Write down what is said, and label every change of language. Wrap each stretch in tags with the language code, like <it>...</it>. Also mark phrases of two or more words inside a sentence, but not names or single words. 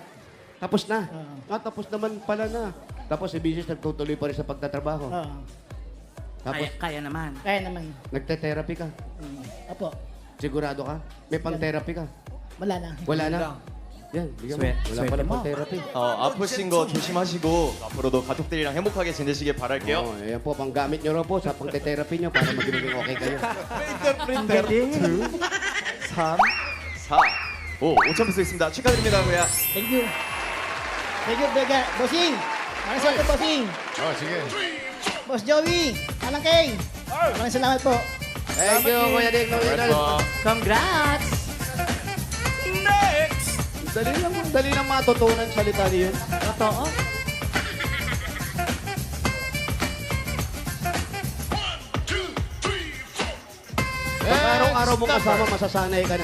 <tl>Tapos na. Tapos naman pala na. Tapos si Bisis nagtutuloy pa rin sa pagtatrabaho. Oo. Tapos Kaya naman. Kaya naman. nagte-therapy ka. Opo. Sigurado ka? May pang-therapy ka? Wala na. Wala na. Yan, bigyan mo. Wala pala pang-therapy.</tl> <ko>아프신 거 조심하시고 앞으로도 가족들이랑 행복하게 지내시길 바랄게요.</ko> <tl>Ayan po, panggamit nyo rin po sa pang-therapy nyo para magiging okay kayo. Ang galing. 3, 4, 5.</tl> <ko>5천 peso 있습니다. 축하드립니다,</ko> <tl>kuya.</tl> <en>Thank you. Thank you, Bega.</en> <tl>Bossing! Maraming salamat, Bossing! Oh, sige. Boss Joey! Alang Kay! Maraming salamat po.</tl> <en>Thank you,</en> <tl>Kuya Ding. Alright po. Congrats! Dali lang matutunan salita niyo. Totoo. Pag araw-araw mo kasama, masasanay ka na.</tl>